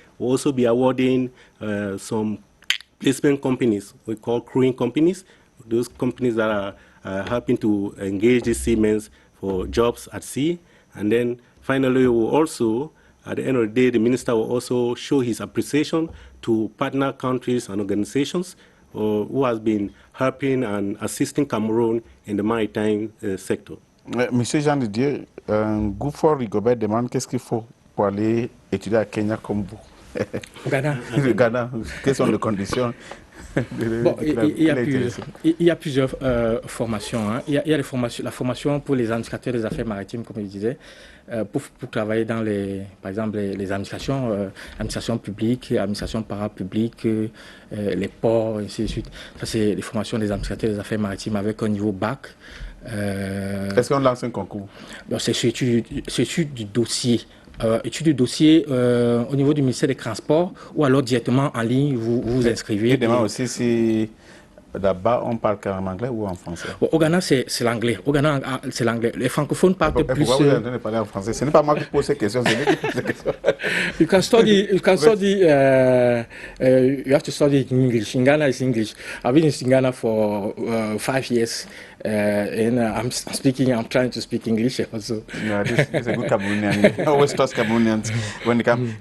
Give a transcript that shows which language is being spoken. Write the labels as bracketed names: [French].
[English] We'll also be awarding some placement companies, we call crewing companies, those companies that are helping to engage these seamen for jobs at sea. And then finally, we'll also, at the end of the day, the minister will also show his appreciation to partner countries and organizations who has been helping and assisting Cameroon in the maritime sector. [French] Monsieur Jean Didier, Gouffre Rigobert demande qu'est-ce qu'il faut pour aller étudier à Kenya comme vous. Ghana. Le Ghana, quelles sont les conditions? Bon, il y a plusieurs formations. Hein. Il y a la formation pour les administrateurs des affaires maritimes, comme je disais, pour travailler dans par exemple, les administrations publiques, administrations parapubliques, les ports, ainsi de suite. Ça, c'est les formations des administrateurs des affaires maritimes avec un niveau bac. Est-ce qu'on lance un concours? C'est étude du dossier. Étude du dossier au niveau du ministère des Transports ou alors directement en ligne, vous vous inscrivez. Et demain aussi, si là-bas on parle en anglais ou en français? Au Ghana, c'est l'anglais. Au Ghana, c'est l'anglais. Les francophones parlent plus. Pourquoi vous êtes en train de parler en français? Ce n'est pas moi qui pose ces questions, c'est lui qui pose ces questions. [English] You can study, you have to study in English. In Ghana, it's English. I've been in Ghana for 5 years. And I'm trying to speak English also. No, this is a good Cameroonian. I always trust Cameroonians when they come.